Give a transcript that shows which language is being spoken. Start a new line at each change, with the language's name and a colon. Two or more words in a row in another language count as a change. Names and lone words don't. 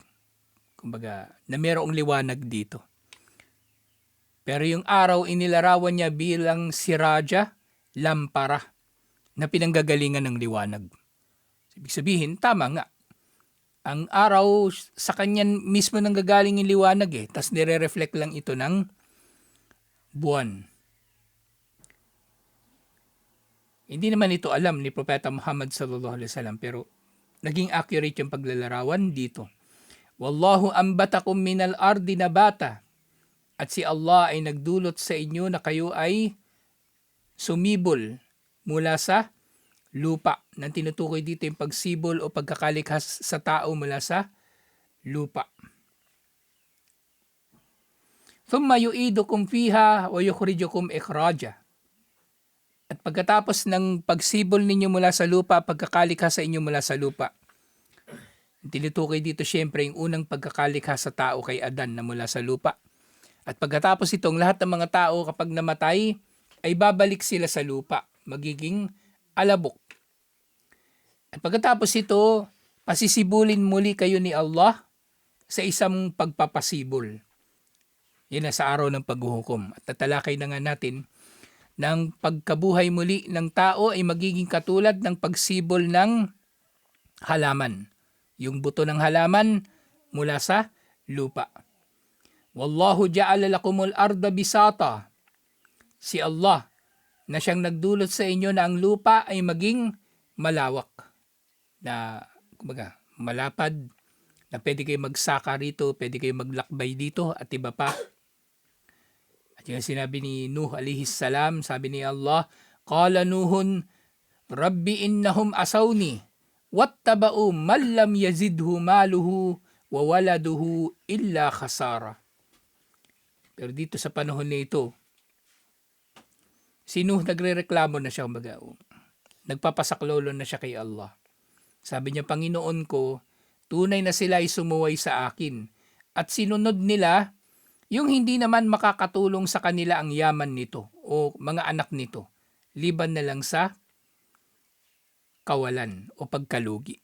Filipino: Kumbaga, na mayroong liwanag dito. Pero yung araw, inilarawan niya bilang siraja, lampara, na pinanggagalingan ng liwanag. Ibig sabihin, tama nga. Ang araw, sa kanya mismo nanggagaling yung liwanag eh. Tapos nire-reflect lang ito ng buwan. Hindi naman ito alam ni Propeta Muhammad
Arabic: صلى الله عليه وسلم,
Filipino: pero naging accurate yung paglalarawan dito.
Arabic: والله أنبتكم من الأرض نباتا.
Filipino: At si Allah ay nagdulot sa inyo na kayo ay sumibol mula sa lupa. Nang tinutukoy dito yung pagsibol o pagkakalikhas sa tao mula sa lupa.
Arabic: ثم يعيدكم فيها ويخرجكم إخراجا.
Filipino: At pagkatapos ng pagsibol ninyo mula sa lupa, pagkakalikha sa inyo mula sa lupa, Tinutukoy dito syempre yung unang pagkakalikha sa tao kay Adan na mula sa lupa. At pagkatapos itong lahat ng mga tao kapag namatay ay babalik sila sa lupa, magiging alabok. At pagkatapos ito, pasisibulin muli kayo ni Allah sa isang pagpapasibol. Yan na sa araw ng paghuhukom. At tatalakay na nga natin ng pagkabuhay muli ng tao ay magiging katulad ng pagsibol ng halaman. Yung buto ng halaman mula sa lupa.
Arabic: والله جعل لكم الأرض بساطا.
Filipino: Si Allah na siyang nagdulot sa inyo na ang lupa ay maging malawak. Na kumbaga, malapad, na pwede kayo magsaka rito, pwede kayo maglakbay dito at iba pa. At yung sinabi ni Nuh
Arabic: عليه السلام,
Filipino: sabi ni Allah,
Arabic: قال نوح رب إنهم عصوني واتبعوا من لم يزده ماله وولده إلا خسارا.
Filipino: Pero dito sa panahon na ito, si Nuh nagrereklamo na siya, kumbaga, nagpapasaklolo na siya kay Allah. Sabi niya, Panginoon ko, tunay na sila ay sumuway sa akin at sinunod nila yung hindi naman makakatulong sa kanila ang yaman nito o mga anak nito, liban na lang sa kawalan o pagkalugi.